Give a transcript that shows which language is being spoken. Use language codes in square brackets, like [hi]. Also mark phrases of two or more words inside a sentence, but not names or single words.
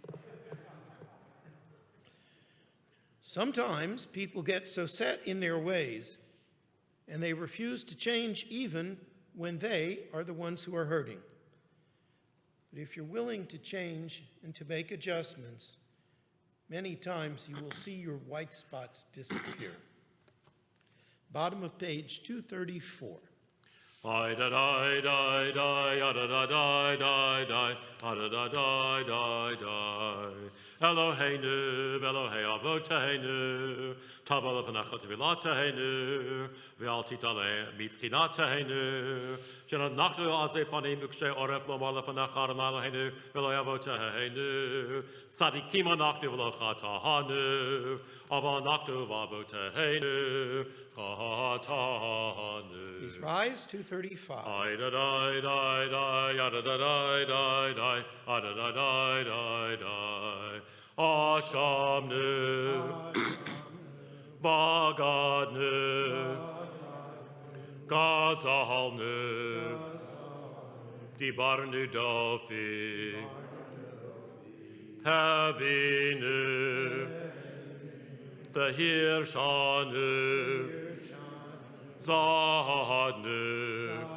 [en] Sometimes people get so set in their ways and they refuse to change even when they are the ones who are hurting. But if you're willing to change and to make adjustments, many times you will see your white spots disappear. Bottom of page 234. I da da da da da da da da da da da da da da da. [he] אלהינו, אלהי אבותינו, תבוא לפניך תפילתנו, ואל תתעלם מתחינתנו, שאין אנחנו עזי פנים וקשי עורף לומר לפניך ה' אלהינו, אלהי אבותינו, צדיקים אנחנו ולא חטאנו, אבל אנחנו ואבותינו, חטאנו. [en] Please rise, 235. I da da da da ya da da da da da da da da da da da. [he] אשמנו, בגדנו, גזלנו, דברנו דפי, העוינו, והרשענו, זדנו,